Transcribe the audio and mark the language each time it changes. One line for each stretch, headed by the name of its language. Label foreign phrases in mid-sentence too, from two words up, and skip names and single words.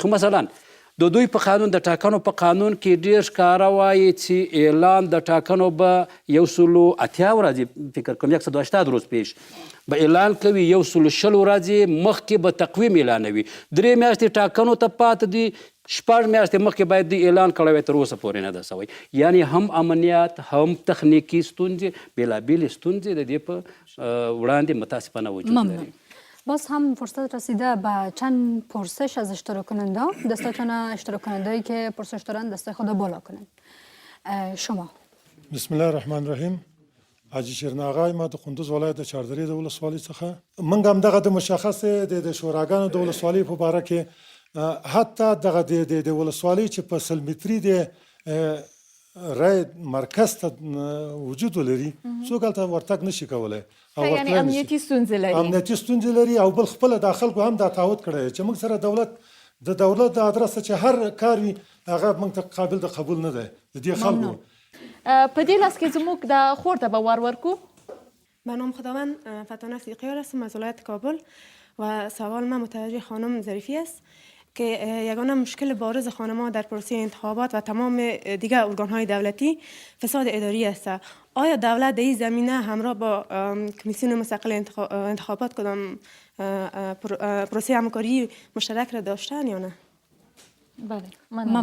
Pashto: مثلا د دوی په قانون د ټاکنو په قانون کې ډېر ښکاره وایي چې اعلان د ټاکنو به 180 ورځې فکر کوم 180
Persian: روز پیش
Pashto: به اعلان کوي، 120 ورځې مخکې به تقویم اعلانوي، 3 میاشتې ټاکنو ته پاتې دي، 6 میاشتې مخکې باید دوی اعلان کړی وی، تر اوسه پورې نه ده سوی. یعنی هم امنیت هم تخنیکي ستونزې بېلابېلې ستونزې د دې په وړاندې متاسفانه وجود لري.
Persian: باز هم فرصت رسیده به چند پرسش از اشتراک کننده. دستاتون اشتراک کننده که پرسش دارن دستای خود بالا کنن. شما.
Arabic: بسم الله الرحمن الرحیم.
Pashto: حاجی شیرناغای ما د کندوز ولایت د چاردرې د ولسوالۍ څخه موږ هم دغه د مشخص د شوراګانو د ولسوالۍ په باره کې حتی دغه د ولسوالۍ چې په 100 متري د رای مرکز ته وجود ولري څوک هلته ورتګ نشي کولی. یعنی امنیتي ستونزې لري. امنیتي ستونزې لري او بل خپله د خلکو هم دا تعهد کړی چې موږ سره دولت د ادرسه چې هر کار وي هغه موږ ته قابل د قبول نه دی د دې خلکو. په دې لاس کې زموږ د خور ته به وار ورکو.
Persian: به نام خداوند فتانه صدیقیار هستم از ولایت کابل و سوال من متوجه خانم ظریفی است که یگانه مشکل بارز خانم‌ها در پروسه انتخابات و تمام دیگر ارگان‌های دولتی فساد اداری است. آیا دولت در این زمینه همراه با کمیسیون مستقل انتخابات کدام پروسه همکاری مشترک را داشتن یا نه؟